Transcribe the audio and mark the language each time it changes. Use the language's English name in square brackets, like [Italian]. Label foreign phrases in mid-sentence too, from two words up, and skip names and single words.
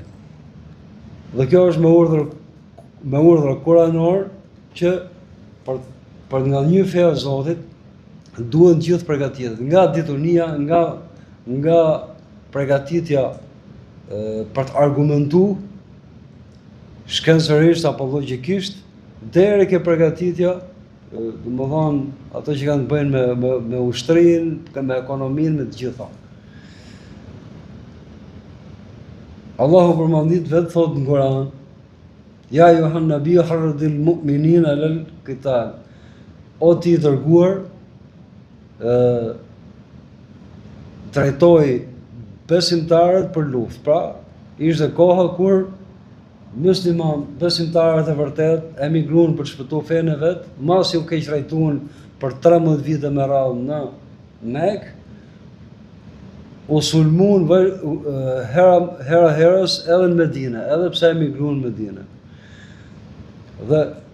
[Albanian] Dhe kjo është me urdhër kuranor që për të ngallënyer feja e Zotit duhen gjithë përgatitjet, nga ditunia, nga përgatitja për të argumentuar shkencërisht apo logjikisht, deri ke përgatitja, domethënë ato që kanë të bëjnë me ushtrinë, me ekonominë, me të gjitha. Allahu përmendit vetë thotë në Kur'an: [Arabic] "يا أيها النبي حرض المؤمنين على القتال." [Albanian] O ti i dërguar, drejtoi besimtarët për luftë. Pra, ishte koha kur besimtarët e vërtet emigruan për të shpëtuar fenë e vet, masi u keq trajtuan për 13 vite me radhë në Mekë, u sulmuan herës edhe në Medinë, edhe pse emigruan në Medinë.